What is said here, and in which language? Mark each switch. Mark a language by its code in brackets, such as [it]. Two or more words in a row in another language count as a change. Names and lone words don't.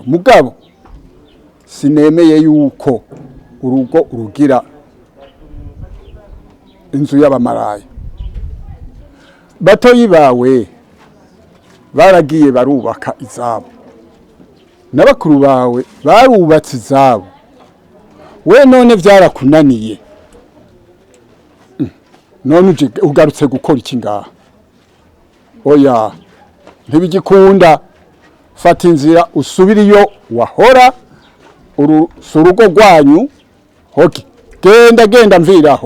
[rn] Mugabo sinemeye yuko urugo urugira inzu y'abamaraya. Batoyi bawe baragiye barubaka izabo, n'abakuru bawe barubatse izabo, we none vyarakunaniye. None uje ugarutse gukora iki ngaha? Oya, ntibigikunda. Fata inzira usubira iyo wahora. Urugo rwanyu hoki, genda mviraho.